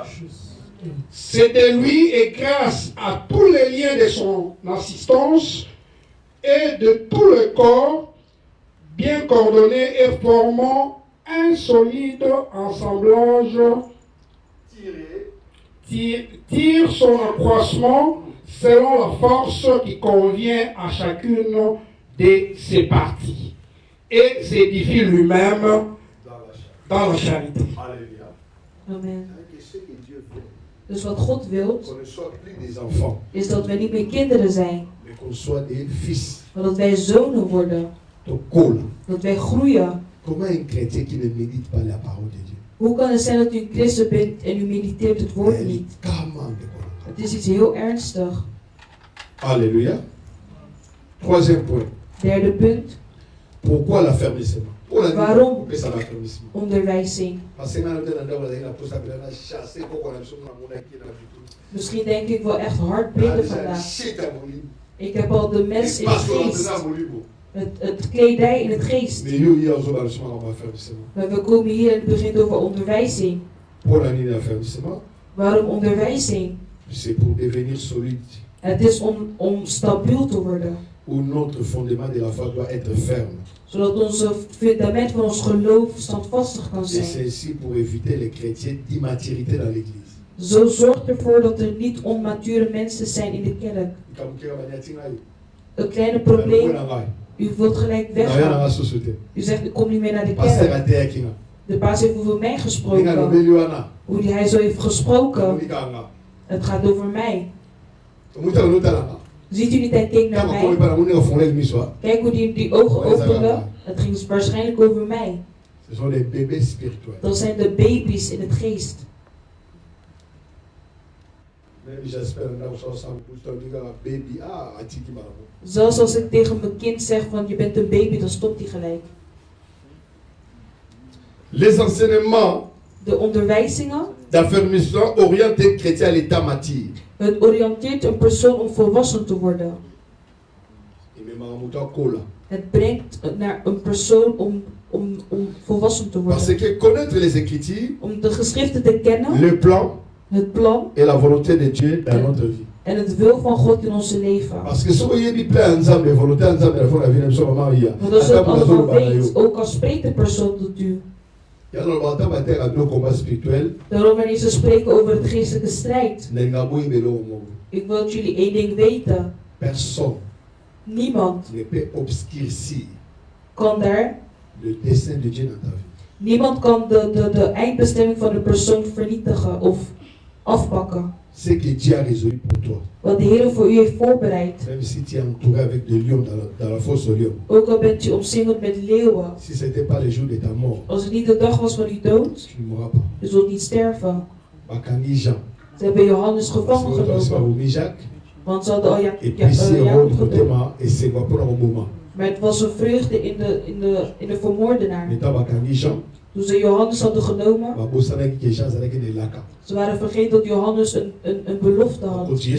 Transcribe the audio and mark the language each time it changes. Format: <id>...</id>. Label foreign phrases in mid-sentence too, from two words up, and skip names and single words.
<fr>C'est de lui et grâce à tous les liens de son assistance et de tout le corps, bien coordonnés et formant un solide assemblage, tire son accroissement selon la force qui convient à chacune de ses parties et s'édifie lui-même dans la charité. Alléluia. Amen. Ce que Dieu veut,</fr> <nl>Dus wat God wil,</nl> <fr>qu'on ne soit plus des enfants,</fr> <nl>is dat wij niet meer kinderen zijn,</nl> <fr>mais qu'on soit des fils.</fr> <nl>maar dat wij zonen worden. Dat wij groeien.</nl> <fr>Comment un chrétien qui ne médite pas la parole de Dieu?</fr> <nl>Hoe kan het zijn dat u een christen bent en u mediteert het woord niet? Het is iets heel ernstig.</nl> <fr>Alléluia. Troisième point.</fr> <nl>Derde punt.</nl> <fr>Pourquoi l'affermissement?</fr> <nl>Waarom onderwijzing? Misschien denk ik wel echt hard bidden vandaag. Ik heb al de mens in het geest. Het kledij in het geest. Maar we komen hier en het begint over onderwijzing. Waarom onderwijzing? Het is om stabiel te worden.</nl> <fr>Où notre fondement de la foi doit être ferme.</fr> <nl>Zodat onze fundament van ons geloof standvastig kan</nl> <fr>Et</fr> <nl>zijn.</nl> <fr>c'est ainsi pour éviter les chrétiens d'immaturité dans l'église.</fr> <nl>Zo zorgt ervoor dat er niet onmature mensen zijn in de kerk. Een kleine probleem. U wilt gelijk weggaan. U zegt ik kom niet meer naar de kerk. De baas heeft over mij gesproken. Hoe hij zo heeft gesproken. Het gaat over mij. Ziet u niet, hij keek naar mij. Kijk hoe die ogen openen. Het ging waarschijnlijk over mij. Dat zijn de baby's in het geest. Zelfs als ik tegen mijn kind zeg van je bent een baby, dan stopt hij gelijk.</nl> <fr>Les enseignements</fr> <nl>de onderwijzingen</nl> <fr>d'affermissement orientent un chrétien à l'état mature.</fr> <nl>Het oriënteert een persoon om volwassen te worden. Het brengt naar een persoon om volwassen te worden.</nl> <fr>Parce que connaître les Écritures,</fr> <nl>om de geschriften te kennen,</nl> <fr>le plan,</fr> <nl>het plan</nl> <fr>et la volonté de Dieu dans notre vie.</fr> <nl>En het wil van God in onze leven.</nl> <fr>Parce que so je dit plan ensemble, volonté ensemble, la foi la vie même so maman hier.</fr> <nl>Want als je het allemaal weet, ook als spreekt de persoon tot u. Daarom wanneer ze spreken over het geestelijke strijd. Ik wil dat jullie één ding weten. Niemand kan daar. Niemand kan de eindbestemming van de persoon vernietigen of afpakken.</nl> <fr>ce que Dieu a résolu pour toi.</fr> <nl>Wat de Heer voor u heeft voorbereid.</nl> <fr>Même si tu es entouré avec des lions dans la fosse aux lions.</fr> <nl>Ook al bent u omsingeld met leeuwen.</nl> <fr>Si ce n'était pas le jour de ta mort.</fr> <nl>Als het niet de dag was van uw dood.</nl> <fr>Tu ne mourras pas.</fr> <nl>U zult niet sterven.</nl> <ln>Bakangi Jean.</ln> <nl>Ze hebben Johannes gevangen genomen. Want ze hadden al Jacob gedood. Maar het was een vreugde in de vermoordenaar. Toen ze Johannes hadden genomen, ze waren vergeten dat Johannes een belofte had.</nl>